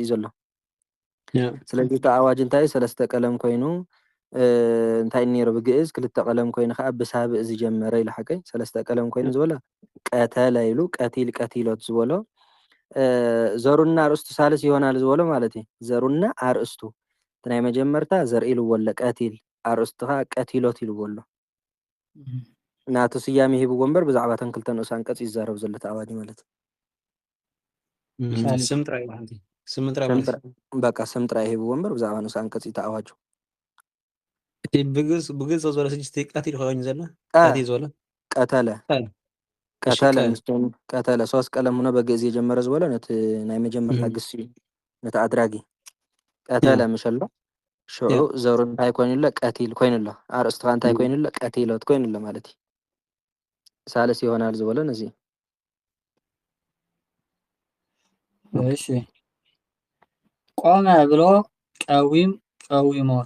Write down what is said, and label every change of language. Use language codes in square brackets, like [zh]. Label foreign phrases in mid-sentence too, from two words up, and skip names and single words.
[ti] ዘሎ ስለዚ እቲ ኣዋጅ እንታይ ሰለስተ ቀለም ኮይኑ እንታይ ነይሩ ብግዕዝ ክልተ ቀለም ኮይኑ ከዓ ብሳብዕ ዝጀመረ ኢሉ ሓቀይ ሰለስተ ቀለም ኮይኑ ዝበሎ ቀተለ ኢሉ ቀቲል ቀቲሎት ዝበሎ [am] ዘሩና አርእስቱ ሳልስ ይሆናል [ti] ዝበሎ ማለት እዩ ዘሩና አርእስቱ እቲ ናይ መጀመርታ ዘር ኢልዎ ኣሎ ቀቲል አርእስቱ ከዓ ቀቲሎት ኢልዎ ኣሎ ናቱ ስያሜ ሂብዎ እምበር ብዛዕባ ተን ክልተ ንኡስ አንቀጽ ይዛረብ ዘሎ እቲ ኣዋጅ ማለት እዩ ስም ጥራይ ማለት እዩ ስም ጥራይ ማለት በቃ ስም ጥራይ ሂብዎ እምበር ብዛዕባ ንኡስ አንቀጽ እዩ ተኣዋጁ እቲ ብግዝ ዝበለ ስድስቲ ቀቲል ኮይኑ ዘሎ ቀቲል ዝበለ ቀተለ ቀተለ ምስቶም ቀተለ [am] 3 ቀለም ሆኖ በግዕዝ የጀመረ [ti] ዝበሎ ነቲ ናይ መጀመርታ ግስ እዩ ነቲ አድራጊ ቀተለ ምሸሎ ሽዑ ዘሩ እንታይ ኮይኑ ኣሎ ቀቲል ኮይኑ ኣሎ አርእስቱ ከዓ እንታይ ኮይኑ ኣሎ ቀቲሎት ኮይኑ ኣሎ ማለት እዩ [am] ሳልስ ይሆናል [ti] ዝበሎ ነዚ [am] እሺ ቆመ ብሎ ቀዊም ቀዊሞት